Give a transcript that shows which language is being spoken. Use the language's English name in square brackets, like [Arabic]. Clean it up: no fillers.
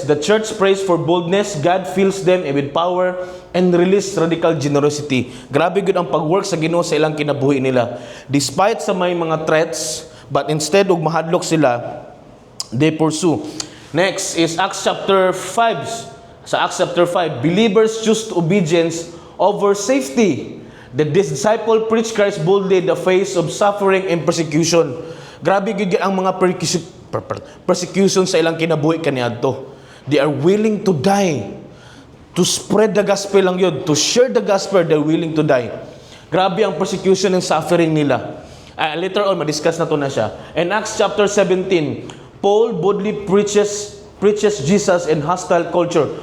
[English] The church prays for boldness, God fills them with power and release radical generosity. [Cebuano] Grabe gud ang pag-work sa Ginoo sa ilang kinabuhi nila. Despite sa may mga threats, but instead og mahadlok sila, [English] they pursue. Next is Acts chapter 5. Sa Acts chapter 5, believers choose obedience over safety. The disciple preached Christ boldly in the face of suffering and persecution. [Cebuano] Grabe gyud ang mga persecution sa ilang kinabuhi kaniadto. [English] They are willing to die to spread the gospel lang yun, to share the gospel. They're willing to die. [Cebuano] Grabe ang persecution and suffering nila. [English] Later on, [Cebuano] madiscuss na to na siya. [English] In Acts chapter 17, Paul boldly preaches Jesus in hostile culture.